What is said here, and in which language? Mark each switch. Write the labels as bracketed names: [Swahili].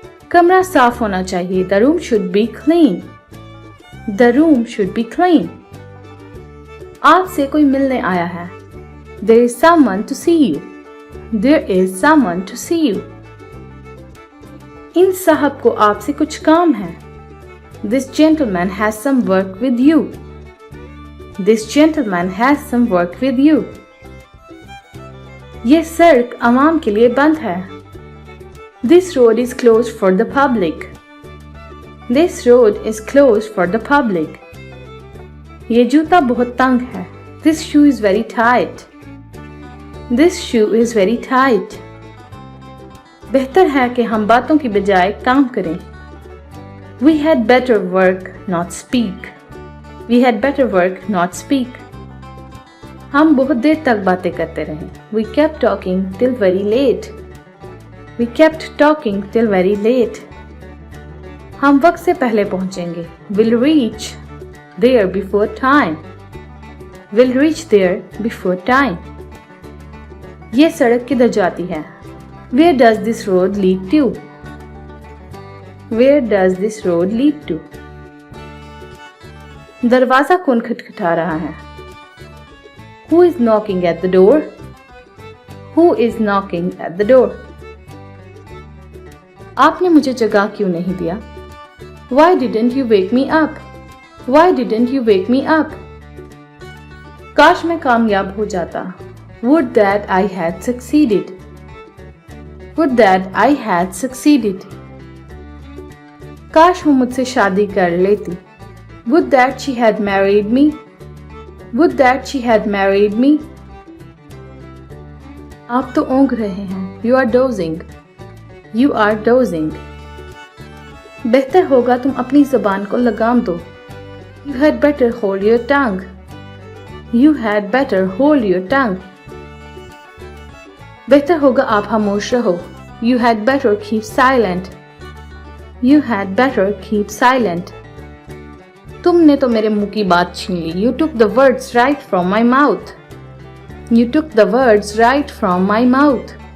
[Hindi] कमरा साफ होना चाहिए. [English] The room should be clean. The room should be clean. [Hindi] आपसे कोई मिलने आया है. [English] There is someone to see you. There is someone to see you. [Hindi] इन साहब को आपसे कुछ काम है. [English] This gentleman has some work with you. This gentleman has some work with you. [Hindi] ये सड़क आवाम के लिए बंद है. [English] This road is closed for the public. This road is closed for the public. [Hindi] ये जूता बहुत तंग है. [English] This shoe is very tight. This shoe is very tight. [Hindi] बेहतर है कि हम बातों की बजाय काम करें. [English] We had better work, not speak. We had better work, not speak. [Hindi] हम बहुत देर तक बातें करते रहे. [English] We kept talking till very late. We kept talking till very late. [Hindi] हम वक्त से पहले पहुंचेंगे. [English] We'll reach there before time. We'll reach there before time. [Hindi] ये सड़क किधर जाती है? [English] Where does this road lead to? Where does this road lead to? [Hindi] दरवाजा कौन खटखटा रहा है? [English] Who is knocking at the door? Who is knocking at the door? [Hindi] आपने मुझे जगा क्यों नहीं दिया? [English] Why didn't you wake me up? Why didn't you wake me up? [Hindi] काश मैं कामयाब हो जाता. [English] Would that I had succeeded. Would that I had succeeded. [Hindi] काश वो मुझसे शादी कर लेती. [English] Would that she had married me. Would that she had married me. [Hindi] आप तो ऊँघ रहे हैं. [English] You are dozing. You are dozing. [Hindi] बेहतर होगा तुम अपनी ज़बान को लगाम दो. [English] You had better hold your tongue. You had better hold your tongue. [Hindi] बेहतर होगा आप खामोश रहो. [English] You had better keep silent. You had better keep silent. [Hindi] तुमने तो मेरे मुंह की बात छीन ली. [English] You took the words right from my mouth. You took the words right from my mouth.